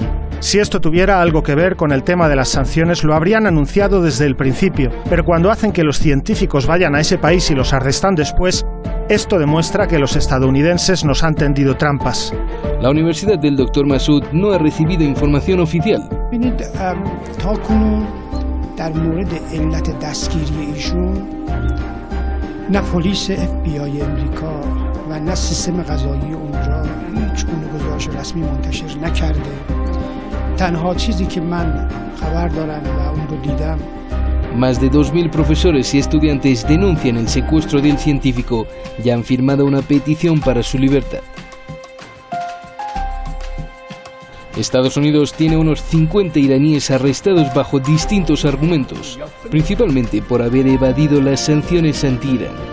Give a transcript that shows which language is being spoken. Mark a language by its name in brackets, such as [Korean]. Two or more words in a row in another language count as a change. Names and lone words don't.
[Spanish] Si esto tuviera algo que ver con el tema de las sanciones, lo habrían anunciado desde el principio, pero cuando hacen que los científicos vayan a ese país y los arrestan después, esto demuestra que los estadounidenses nos han tendido trampas. La Universidad del Dr. Masoud no ha recibido información oficial. [Persian] و نه سیستم قضایی اونجا هیچ گونه گزارش رسمی منتشر نکرده. تنها چیزی که من خبر دارم و اون رو دیدم. [Spanish] Más de 2.000 profesores y estudiantes denuncian el secuestro del científico y han firmado una petición para su libertad. Estados Unidos tiene unos 50 iraníes arrestados bajo distintos argumentos, principalmente por haber evadido las sanciones anti-Irán.